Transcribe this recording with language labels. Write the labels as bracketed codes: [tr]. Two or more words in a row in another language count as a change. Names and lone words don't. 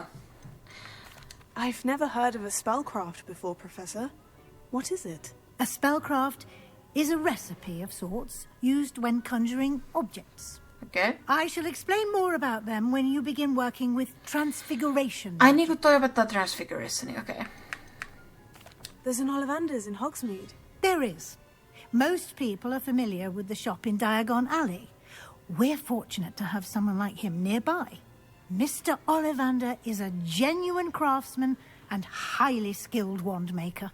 [en] I've never heard of a spellcraft before, Professor. What is it? A spellcraft is a recipe of sorts used when conjuring objects. Okay. I shall explain more about them when you begin working with transfiguration. [fi] Ai niinku toi opettaa transfigurationi, [en] okay. There's an Ollivander's in Hogsmeade. There is. Most people are familiar with the shop in Diagon Alley. We're fortunate to have someone like him nearby. Mr. Ollivander is a genuine craftsman and highly skilled wand maker.